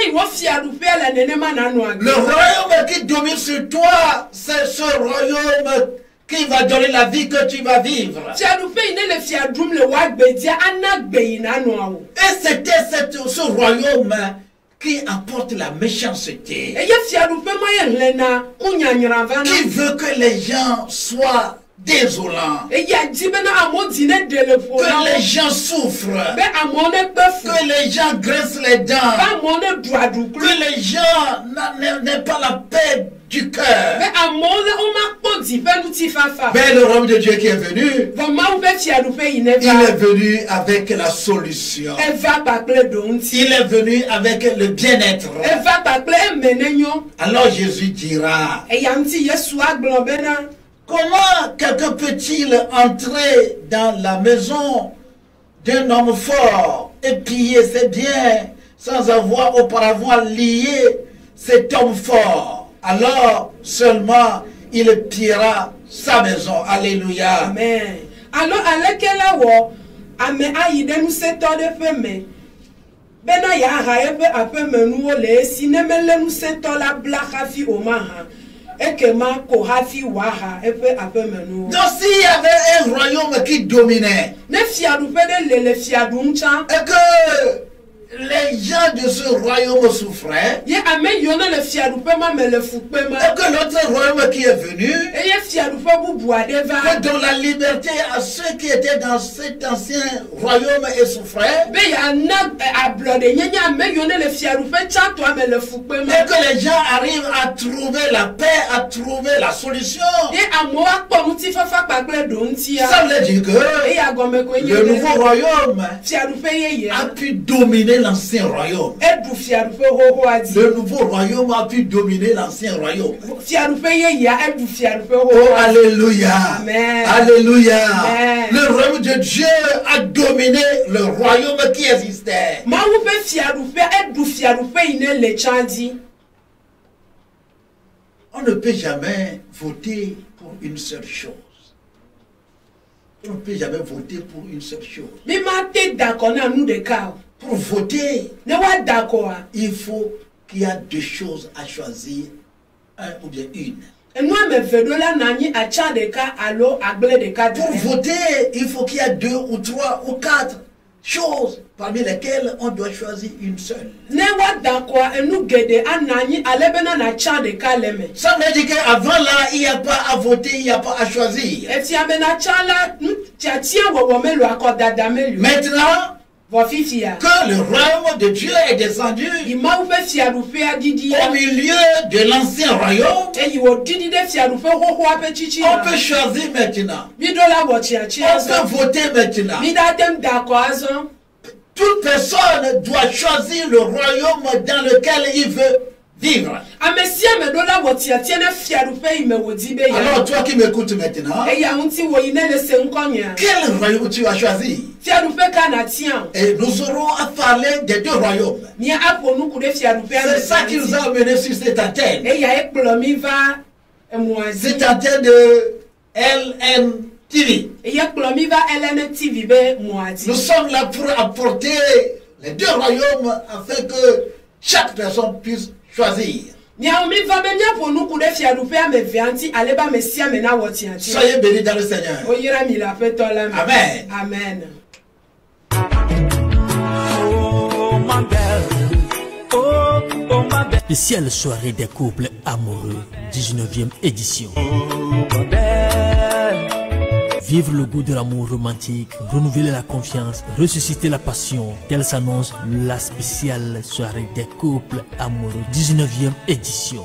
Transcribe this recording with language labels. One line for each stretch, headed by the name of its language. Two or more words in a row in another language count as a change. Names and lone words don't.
French: Le royaume qui domine sur toi, c'est ce royaume qui va donner la vie que tu vas vivre. Et c'était ce royaume qui apporte la méchanceté,
Ewe: eye fiaɖuƒe ma ye hlẽna ŋunyanyra vana
French: qui veut que les gens soient désolants,
Ewe: eya di bena amewo dzi ne ɖe le ƒo na
French: que
Ewe: wo
French: les gens souffrent,
Ewe: be amewo ne kpe fu
French: que les gens graissent les
Ewe: be
French: dents,
Ewe: amewo ne ɖu aɖuklu
French: que les gens n'aient pas la paix du
Ewe: be
French: cœur.
Ewe: amewo le womakpɔ dzi ƒe ŋutifafa
French: Mais le royaume de Dieu qui est venu,
Ewe: vɔ Mawu ƒe fiaɖuƒe yi ne
French: il est
Ewe: va
French: venu avec la solution.
Ewe: eva kpakple ɖo ŋuti
French: Il est venu avec le bien-être.
Ewe: eva kpakple eme ne nyo
French: Alors Jésus dira,
Ewe: eya ŋuti Yesu agblɔ bena
French: comment quelqu'un peut-il entrer dans la maison d'un homme fort et piller ses biens sans avoir auparavant lié cet homme fort? Alors seulement il pillera sa maison. Alléluia.
Ewe: amen alo aleke la wɔ ame ayi ɖe ŋusẽtɔ ɖe ƒe me bena yeaha eƒe aƒemenuwo le esi ne mele ŋusẽtɔ la bla hafi o mahã ekema ko hafi wòaha eƒe aƒemenuwo
French: Donc s'il y avait un royaume qui dominait
Ewe: ne fiaɖuƒe ɖe le fiaɖum tsã
French: et que les gens de ce royaume souffraient,
Ewe: ye ame yiwo ne le fiaɖuƒe ma me le fukpe ma
French: et que l'autre royaume qui est venu
Ewe: eye fiaɖuƒe bubu aɖe va
French: que donne la liberté à ceux qui étaient dans cet ancien royaume et souffraient,
Ewe: be yeana ablɔɖe nyenye ame yiwo ne le fiaɖuƒe tsãtɔa me le fukpe ma
French: et que les gens arrivent à trouver la paix, à trouver la solution.
Ewe: ye amewo akpɔ ŋutifafa kpakple ɖo ŋutia
French: Ça veut dire que
Ewe: eye agɔme koe nye
French: le nouveau royaume
Ewe: fiaɖuƒe yeyea
French: a pu dominer l'ancien royaume.
Ewe: eɖu fiaɖuƒe xoxoa dzi
French: Le nouveau royaume a pu dominer l'ancien royaume.
Ewe: fiaɖuƒe yeyea eɖu fiaɖuƒe Oh, xoxoa dzi
French: alléluia. Amen. Alléluia. Amen. Le royaume de Dieu a dominé le royaume qui existait.
Ewe: Mawu ƒe fiaɖuƒe eɖu fiaɖuƒe yi ne le tsã dzi
French: On ne peut jamais voter pour une seule chose. On ne peut jamais voter pour une seule chose.
Ewe: mi mate da akɔ na nu ɖeka o
French: Pour voter,
Ewe: ne woada akɔa
French: il faut qu'il y a deux choses à choisir, un ou bien une.
Ewe: enu ame eve ɖo la na anyi atsã ɖeka alo agble ɖeka
French: Pour
Ewe: ɖe
French: voter, il faut qu'il y a deux ou trois ou quatre choses parmi lesquelles on doit choisir une seule.
Ewe: ne woada akɔa enu geɖe ana anyi ale bena natsã ɖeka le me
French: Ça veut dire qu'avant là, il n'y a pas à voter, il n'y a pas à choisir.
Ewe: efia be natsã la nu tiatia wɔwɔ meli o akɔdada meli o
French: Maintenant
Ewe: vɔ fifia
French: que le royaume de Dieu est descendu
Ewe: yi Mawu ƒe fiaɖuƒea didia
French: au milieu de l'ancien royaume,
Ewe: eye wòdidi ɖe fiaɖuƒe xoxoa ƒe tsitsi
French: on peut choisir maintenant.
Ewe: mi ɖo la wɔ tsiatsia
French: On
Ewe: azɔ
French: peut voter maintenant.
Ewe: mi ɖatem da akɔ azɔ
French: Toute personne doit choisir le royaume dans lequel il veut vivre.
Ewe: ame sia ame ɖo la wɔ tiatia ne fiaɖuƒe yi me wòdi be
French: Alors
Ewe: ya
French: toi qui m'écoutes maintenant,
Ewe: eya ŋuti wò yi ne le se ŋkɔnyea
French: quel royaume tu as choisi?
Ewe: fiaɖuƒe ka natia o
French: Et nous aurons à parler des deux royaumes.
Ewe: mia aƒo nuku ɖe fiaɖuƒea
French: C'est ça qui nous a amenés sur cette antenne.
Ewe: eya ekplɔ mi va emɔa dzi
French: Cette antenne de LNTV.
Ewe: eya kplɔ mi va Elene TV be mɔa
French: Nous
Ewe: dzi
French: sommes là pour apporter les deux royaumes afin que chaque personne puisse choisir.
Ewe: miawo mi va be miaƒo nuku ɖe fiaɖuƒea me evea ŋuti ale be ame sia ame nawɔ tiatia
French: Soyez bénis dans le Seigneur.
Ewe: woyra mi le aƒetɔ la me
French: Amen. amen. Oh ma belle, oh ma belle, Spéciale soirée des couples amoureux, 19e édition. oh ma belle. Vivre le goût de l'amour romantique, renouveler la confiance, ressusciter la passion. Telle s'annonce la spéciale soirée des couples amoureux, 19e édition.